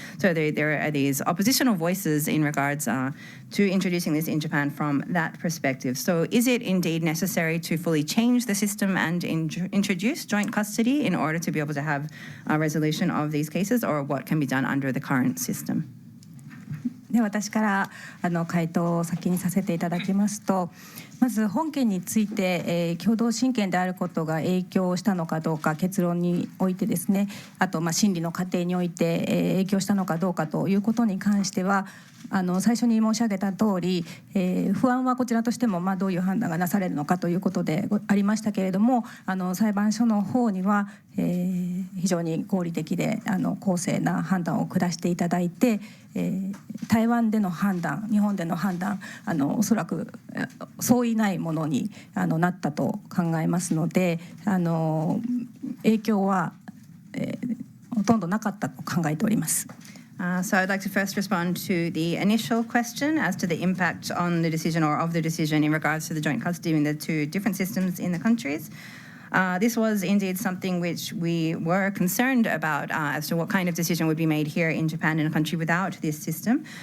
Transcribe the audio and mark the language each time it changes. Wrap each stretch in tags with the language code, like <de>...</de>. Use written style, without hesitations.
<en>So there are these oppositional voices in regards to introducing this in Japan from that perspective. So is it indeed necessary to fully change the system and introduce joint custody in order to be able to have a resolution of these cases, or what can be done under the current system?</en> <ja>で私から回答を先にさせていただきますと、まず本件について、共同親権であることが影響したのかどうか、結論においてですね、あと審理の過程において、影響したのかどうかということに関しては、最初に申し上げた通り、不安はこちらとしてもどういう判断がなされるのかということでありましたけれども、裁判所の方には、非常に合理的で公正な判断を下していただいて、台湾での判断、日本での判断、おそらく相違ないものになったと考えますので、影響は、ほとんどなかったと考えております。</ja> <en>So I'd like to first respond to the initial question as to the impact on the decision or of the decision in regards to the joint custody in the two different systems in the countries. This was indeed something which we were concerned about as to what kind of decision would be made here in Japan, in a country without this system.</en>